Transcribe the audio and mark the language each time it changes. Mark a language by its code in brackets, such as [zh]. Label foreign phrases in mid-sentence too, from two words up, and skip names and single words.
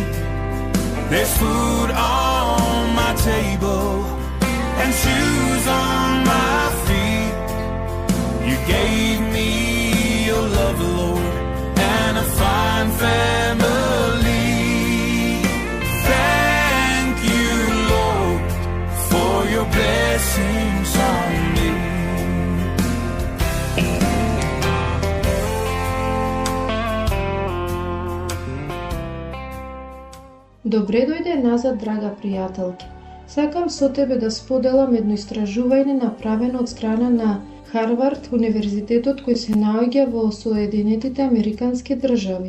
[en] There's food on my table and shoes on my feet. You gave me your love, Lord, and a fine family. Thank you, Lord, for your blessings on me. [mk] Добре дојде назад, драга пријателки. Сакам со тебе да споделам едно истражување направено од страна на Харвард универзитетот кој се наоѓа во Соединетите Американски држави.